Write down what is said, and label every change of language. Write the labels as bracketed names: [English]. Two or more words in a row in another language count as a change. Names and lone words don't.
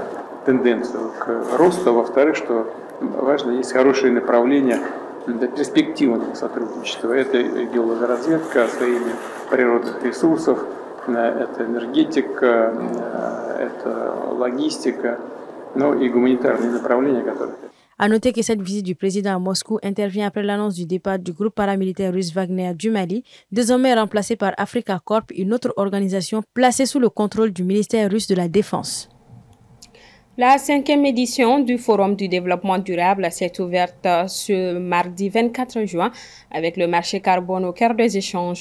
[Russian] Тенденцию к росту, во-вторых, что важно, есть хорошие направления для перспективного сотрудничества. Это геологоразведка, освоение природных ресурсов, это энергетика, это логистика, ну и гуманитарные направления, которые... [French] À noter que cette visite du président à Moscou intervient après l'annonce du départ du groupe paramilitaire russe Wagner du Mali, désormais remplacé par Africa Corp, une autre organisation placée sous le contrôle du ministère russe de la Défense. La 5e édition du Forum du développement durable s'est ouverte ce mardi 24 juin avec le marché carbone au cœur des échanges.